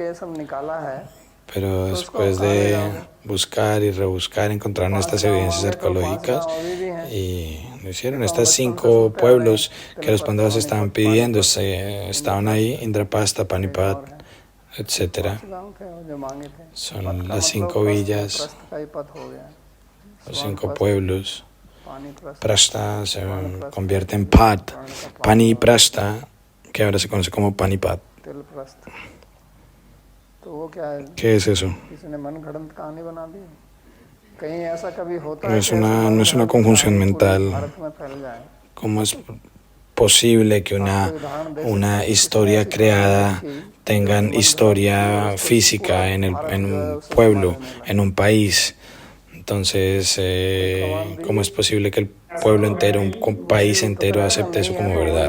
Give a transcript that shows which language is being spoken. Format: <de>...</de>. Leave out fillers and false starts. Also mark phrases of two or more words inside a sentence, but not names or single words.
<es>Pero después de buscar y rebuscar, encontraron estas evidencias arqueológicas y lo hicieron. Estas 5 pueblos que los Pandavas estaban pidiendo estaban ahí, Indrapasta, Panipat, etc. Son las 5 villas, los 5 pueblos.</es> <hi>पानी प्रस्थ,</hi> <es>Prasta se convierte en Pat. Pani Prasta, que ahora se conoce como Panipat.</es> <hi>तिल प्रस्थ, तो वो क्या है,</hi> <es>¿Qué es eso?</es> <hi>किसी ने मन गढ़ंत कहानी बना दी। कहीं ऐसा कभी होता</hi> <es>No</es> <hi>है</hi> <es>es</es> <hi>कि ऐसा</hi> <es>no es una</es> <hi>मनगढ़ंत</hi> <es>conjunción</es> <hi>कहानी पूरे</hi> <es>mental.</es> <hi>भारत में फैल जाए।</hi> <es>¿Cómo es posible que una historia creada tenga historia física en un pueblo, en un país? Entonces, ¿cómo es posible que el pueblo entero, un país entero acepte eso como verdad?</es>